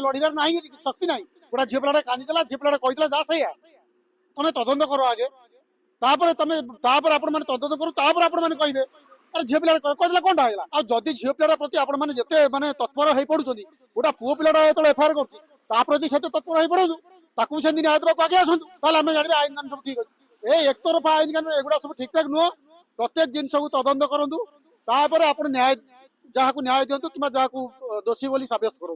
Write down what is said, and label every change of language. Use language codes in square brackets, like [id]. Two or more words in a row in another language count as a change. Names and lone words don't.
[or] ଲଢିବାର ନାହିଁ ଶକ୍ତି ନାହିଁ ଗୋଟେ ଝିଅ ପିଲାଟା କାନ୍ଦିଦେଲା ଝିଅ ପିଲାଟା କହିଥିଲା ଯା ସେଇଆ ତମେ ତଦନ୍ତ କର ଆଗେ ତାପରେ ଆପଣ ମାନେ ତଦନ୍ତ କରୁ ତାପରେ ଆପଣ ମାନେ କହିବେ ଆରେ ଝିଅ ପିଲା କହିଦେଲା କଣଟା ହେଇଗଲା ଆଉ ଯଦି ଝିଅ ପିଲାଟା ପ୍ରତି ଆପଣ ମାନେ ଯେତେ ମାନେ ତତ୍ପର ହେଇ ପଡୁଛନ୍ତି ଗୋଟେ ପୁଅ ପିଲାଟା ଯେତେବେଳେ ଏଫଆଇଆର କରୁଛି ତା ପ୍ରତି ସେତେ ତତ୍ପର ହେଇ ପଡନ୍ତୁ ତାକୁ ସେମିତି ନ୍ୟାୟ ଦେବାକୁ ଆଗେ ଆସନ୍ତୁ ତାହେଲେ ଆମେ ଜାଣିବା ଆଇନ କାନୁନ ସବୁ ଠିକ ଅଛି ଏଇ ଏକତରଫା ଆଇନ କାନୁନ ଏଗୁଡ଼ା ସବୁ ଠିକଠାକ ନୁହଁ ପ୍ରତ୍ୟେକ ଜିନିଷକୁ ତଦନ୍ତ କରନ୍ତୁ ତାପରେ ଆପଣ ନ୍ୟାୟ ଯାହାକୁ ନ୍ୟାୟ ଦିଅନ୍ତୁ କିମ୍ବା ଯାହାକୁ ଦୋଷୀ ବୋଲି ସାବ୍ୟସ୍ତ କରନ୍ତୁ